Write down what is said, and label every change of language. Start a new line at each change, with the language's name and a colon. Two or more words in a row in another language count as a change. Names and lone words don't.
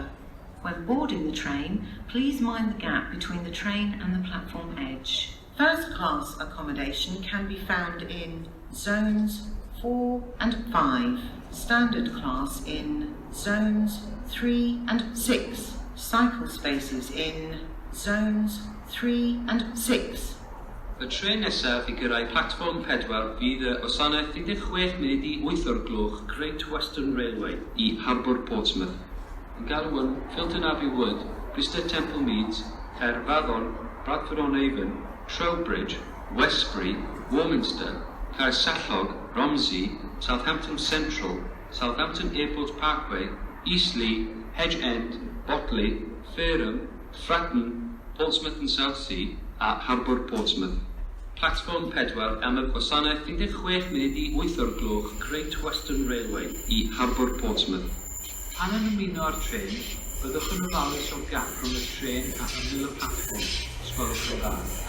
English: When boarding the train, please mind the gap between the train and the platform edge. First class accommodation can be found in zones 4 and 5, standard class in zones 3 and 6, cycle spaces in zones 3 and 6.
Welsh: Y trên nesaf i gyrraedd platfform 4 fydd y gwasanaeth 16 munud i 8 o'r gloch Great Western Railway i Harbour Portsmouth. Yn galw yn Filton Abbey Wood, Bristol Temple Meads, Caerfaddon, Bradford-on-Avon, Trowbridge, Westbury, Warminster, Caersallog, Romsey, Southampton Central, Southampton Airport Parkway, Eastleigh, Hedge End, Botley, Fareham, Fratton, Portsmouth and Southsea a Harbour Portsmouth. Platfform 4 am y gwasanaeth 16 munud i 8 o'r gloch Great Western Railway i Harbour Portsmouth. Pan yn ymuno â'r tren, byddwch yn ofalus o'r gap rhwng y tren ac ymyl y platfform.